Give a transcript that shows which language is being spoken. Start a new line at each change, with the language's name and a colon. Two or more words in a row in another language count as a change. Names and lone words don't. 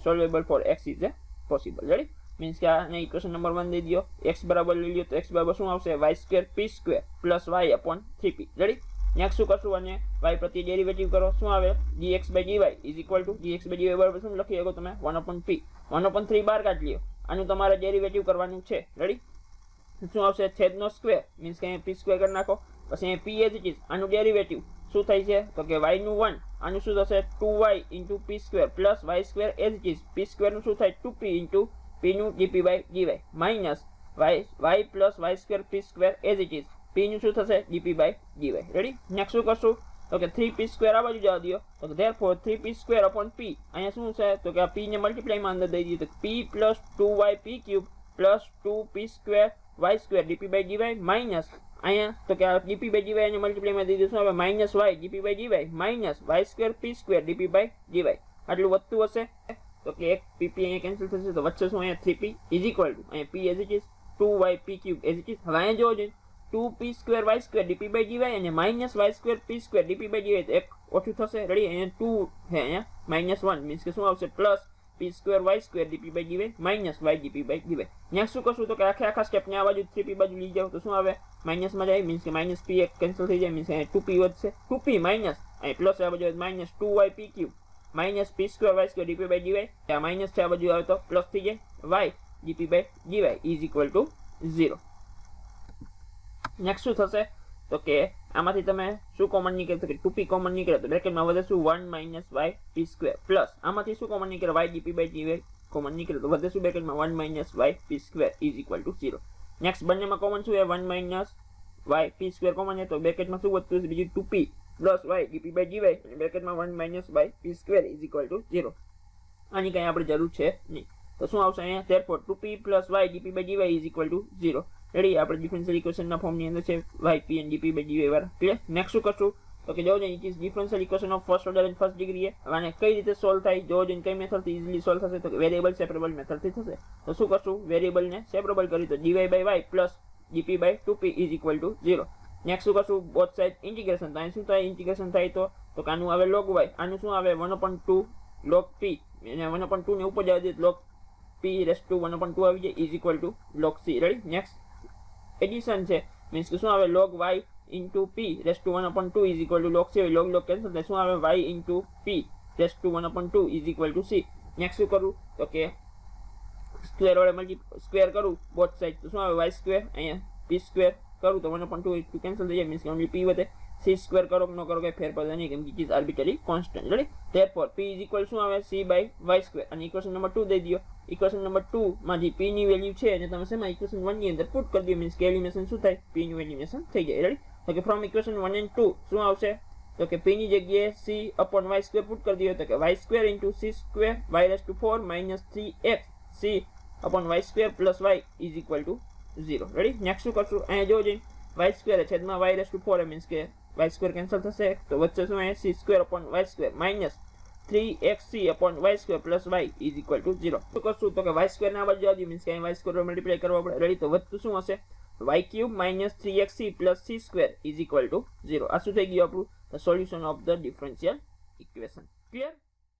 English: Solvable for x is a possible.
Gujarati: રેડી. મીન્સ કે આને
English: equation number
Gujarati: 1 દઈ દો x બરાબર લઈ લ્યો તો x બરાબર શું આવશે
English: y square p square plus y upon 3p.
Gujarati: રેડી. નેક્સ્ટ શું કરશું અને y પ્રત્યે ડેરિવેટિવ કરો શું આવે
English: dx by dy is equal to dx by dy
Gujarati: બરાબર શું લખી શકો તમે
English: 1 upon p 1 upon 3
Gujarati: બહાર કાઢી લ્યો આનું તમારે ડેરિવેટિવ કરવાનું છે. રેડી. શું આવશે છેદનો
English: square means
Gujarati: કે અહીંયા
English: p square
Gujarati: કરી નાખો પછી અહીંયા
English: p as it is
Gujarati: આનું ડેરિવેટિવ શું થાય છે તો કે y નું 1 આનું શું થશે
English: 2y into p square plus y square as it is p square
Gujarati: નું શું થાય
English: 2p into p
Gujarati: નું
English: dp by dy minus y plus y square p square as it is p
Gujarati: નું શું થશે
English: dp by dy.
Gujarati: રેડી. નેક્સ્ટ શું કરશું તો કે
English: 3p square
Gujarati: આ બાજુ જવા દો તો કે
English: therefore 3p square upon p
Gujarati: અહીંયા શું છે તો કે આ p ને મલ્ટીપ્લાય માં અંદર દઈ દીધું તો
English: p plus 2yp cube plus 2p square y square dp by dy minus
Gujarati: અહીંયા તો કે આ
English: dp by dy
Gujarati: ને મલ્ટીપ્લાય માં દઈ દીધું હવે
English: minus y dp by dy minus y square p square dp by dy
Gujarati: આટલું વધતું હશે તો કે એક pp અહીંયા કેન્સલ થશે તો વચ્ચે શું અહીંયા
English: 3p is equal to
Gujarati: અહીંયા p as it is
English: 2yp cube as it is.
Gujarati: હવે અહીંયા જોવો જોઈએ
English: 2p square y square dp by dy
Gujarati: અને
English: minus y square p square dp by dy
Gujarati: તો એક ઓછું થશે. રેડી. અહીંયા 2 છે અહીંયા -1 મીન્સ કે શું આવશે
English: plus p square y square dp by dy minus y dp by dy
Gujarati: minus y dp by dy. નેક્સ્ટ શું કરશું તો કે આખા સ્ટેપ ને આ બાજુ 3p બાજુ લઈ જાવ તો શું આવે માઈનસ માં જાય મીન્સ કે
English: minus p
Gujarati: એક કેન્સલ થઈ જાય મીન્સ 2p વધશે
English: 2p minus
Gujarati: અહીં પ્લસ આ બાજુ
English: minus 2y p cube minus p square y square dp by dy
Gujarati: આ માઈનસ છે આ બાજુ આવે તો પ્લસ થઈ જાય
English: y dp by dy is equal to 0.
Gujarati: નેક્સ્ટ શું થશે તો કે આમાંથી તમે શું કોમન નીકળે તો કે
English: 2p common
Gujarati: નીકળે તો બ્રેકેટમાં વધે શું
English: 1 minus y p square plus
Gujarati: આમાંથી શું કોમન નીકળે
English: y dp by dy common
Gujarati: નીકળે તો વધે શું બ્રેકેટમાં
English: 1 minus y p square is equal to 0.
Gujarati: નેક્સ્ટ બંનેમાં કોમન શું છે
English: 1 minus y p square common
Gujarati: છે તો બ્રેકેટમાં શું વધતું છે બીજું
English: 2p plus y dp by dy
Gujarati: અને બ્રેકેટમાં
English: 1 minus y p square is equal to 0.
Gujarati: આની કઈ આપણે જરૂર છે નહીં તો શું આવશે અહીંયા
English: therefore 2p plus y dp by dy is equal to 0.
Gujarati: રેડી આપણે
English: differential equation
Gujarati: ના ફોર્મ ની અંદર છે
English: yp and dp by dy
Gujarati: વાળા ક્લિયર. નેક્સ્ટ શું કરશું તો કે જોજો
English: It is differential equation of first order and first degree
Gujarati: છે અને કઈ રીતે સોલ્વ થાય જોજો કઈ મેથડ થી ઇઝીલી સોલ્વ થશે તો
English: variable separable method
Gujarati: થી થશે. તો શું કરશું વેરીએબલ ને સેપરેબલ કરી તો
English: dy by y plus dp by 2p is equal to 0.
Gujarati: નેક્સ્ટ શું કરશું
English: both side integration
Gujarati: તો અહીં શું થાય ઇન્ટિગ્રેશન થાય તો આનું આવે
English: log y
Gujarati: આનું શું આવે
English: 1/2 log p
Gujarati: અને 1/2 ને ઉપર જવા દે
English: log p raised to 1/2
Gujarati: આવી જાય
English: is equal to log c.
Gujarati: રેડી.
English: next addition
Gujarati: છે મીન્સ કે શું આવે
English: log y into p raised to 1/2 is equal to log c log cancel
Gujarati: થાય શું આવે
English: y into p raised to 1/2 is equal to c.
Gujarati: નેક્સ્ટ શું કરું તો કે સ્ક્વેર વડે સ્ક્વેર કરું
English: both side
Gujarati: તો શું આવે
English: y square
Gujarati: અહીંયા
English: p square
Gujarati: કરું તો 1/2 કેન્સલ થઈ જાય મીન્સ કે
English: only p
Gujarati: વધે
English: c square
Gujarati: કરો કે ન કરો કઈ ફેર પડે નહીં કેમ કે
English: it is arbitrary constant.
Gujarati: રેડી.
English: therefore p is equal
Gujarati: શું આવે
English: c by y square
Gujarati: અને
English: equation number
Gujarati: 2 દઈ દો.
English: equation number
Gujarati: 2 માં જે p ની વેલ્યુ છે અને તમે શેમાં ઇક્વેશન 1 ની અંદર પુટ કરી દો મીન્સ કે એલિમિનેશન શું થાય p નું એલિમિનેશન થઈ જાય. રેડી. તો કે
English: from equation 1 and 2
Gujarati: શું આવશે તો કે p ની જગ્યાએ
English: c upon y square put
Gujarati: કરી દો તો કે
English: y square into c square y raised to 4 minus 3x c upon y square plus y is equal to 0.
Gujarati: રેડી. નેક્સ્ટ શું કરશું અહીંયા જોજો
English: y square
Gujarati: છેદમાં
English: y raised to 4
Gujarati: મીન્સ કે
English: y square
Gujarati: કેન્સલ થશે તો વચ્ચે શું અહીંયા
English: c square upon y square minus 3xc upon y square plus y is equal to 0.
Gujarati: શું કરશું તો કે
English: y square
Gujarati: ના બાજુ આવજો મીન્સ કે
English: y square multiply
Gujarati: કરવા પડે. રેડી. તો વધતું શું હશે
English: y cube minus 3xc plus c square is equal to 0.
Gujarati: આ શું થઈ ગયું આપણું
English: the solution of the differential equation.
Gujarati: ક્લિયર.